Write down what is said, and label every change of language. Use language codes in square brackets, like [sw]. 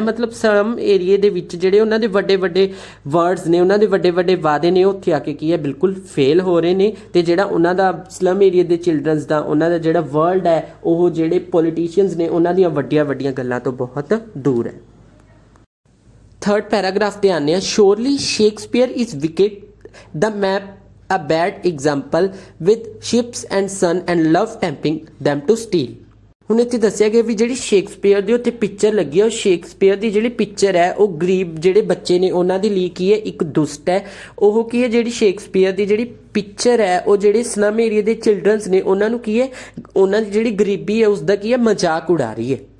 [pa] ਮਤਲਬ ਸਲਮ ਏਰੀਏ ਦੇ ਵਿੱਚ ਜਿਹੜੇ ਉਹਨਾਂ ਦੇ ਵੱਡੇ ਵੱਡੇ ਵਰਡਸ ਨੇ, ਉਹਨਾਂ ਦੇ ਵੱਡੇ ਵੱਡੇ ਵਾਅਦੇ ਨੇ ਉੱਥੇ ਆ ਕੇ ਕੀ ਹੈ ਬਿਲਕੁਲ ਫੇਲ ਹੋ ਰਹੇ ਨੇ। ਤੇ ਜਿਹੜਾ ਉਹਨਾਂ ਦਾ ਸਲਮ ਏਰੀਏ ਦੇ ਚਿਲਡਰਨਸ ਦਾ ਉਹਨਾਂ ਦਾ ਜਿਹੜਾ ਵਰਲਡ ਹੈ ਉਹ ਜਿਹੜੇ ਪੋਲੀਟੀਸ਼ੀਅਨਸ ਨੇ ਉਹਨਾਂ ਦੀਆਂ ਵੱਡੀਆਂ ਵੱਡੀਆਂ ਗੱਲਾਂ ਤੋਂ ਬਹੁਤ ਦੂਰ ਹੈ। ਥਰਡ ਪੈਰਾਗ੍ਰਾਫ ਤੇ ਆਉਂਦੇ ਹਾਂ। [en] Surely Shakespeare is wicked the map a bad example with ships and sun and love tempting them to steal। [pa] ਹੁਣ ਇੱਥੇ ਦੱਸਿਆ ਗਿਆ ਵੀ ਜਿਹੜੀ ਸ਼ੇਕਸਪੀਅਰ ਦੀ ਉੱਥੇ ਪਿਕਚਰ ਲੱਗੀ ਹੈ ਉਹ ਸ਼ੇਕਸਪੀਅਰ ਦੀ ਜਿਹੜੀ ਪਿਕਚਰ ਹੈ ਉਹ ਗਰੀਬ ਜਿਹੜੇ ਬੱਚੇ ਨੇ ਉਹਨਾਂ ਦੇ ਲਈ ਕੀ ਹੈ ਇੱਕ ਦੁਸ਼ਟ ਹੈ। ਉਹ ਕੀ ਹੈ ਜਿਹੜੀ ਸ਼ੇਕਸਪੀਅਰ ਦੀ ਜਿਹੜੀ ਪਿਕਚਰ ਹੈ ਉਹ ਜਿਹੜੇ ਸਲਮ ਏਰੀਆ ਦੇ ਚਿਲਡਰਨਸ ਨੇ ਉਹਨਾਂ ਨੂੰ ਕੀ ਹੈ ਉਹਨਾਂ ਦੀ ਜਿਹੜੀ ਗਰੀਬੀ ਹੈ ਉਸਦਾ ਕੀ ਹੈ ਮਜ਼ਾਕ ਉਡਾ ਰਹੀ ਹੈ।